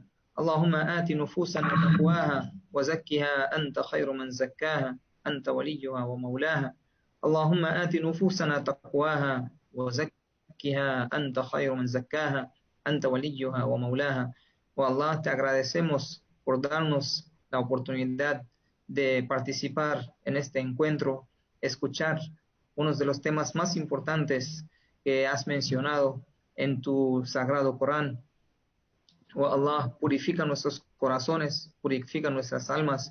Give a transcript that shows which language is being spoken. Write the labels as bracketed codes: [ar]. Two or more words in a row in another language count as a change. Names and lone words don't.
[ar] اللهم آت نفوسنا تقواها وزكها أنت خير من زكاها أنت وليها ومولاها. اللهم آت نفوسنا تقواها وزكها أنت خير من زكاها أنت وليها ومولاها. [es] Oh Allah, te agradecemos por darnos la oportunidad de participar en este encuentro, escuchar uno de los temas más importantes que has mencionado en tu sagrado Corán. Oh Allah, purifica nuestros corazones, purifica nuestras almas.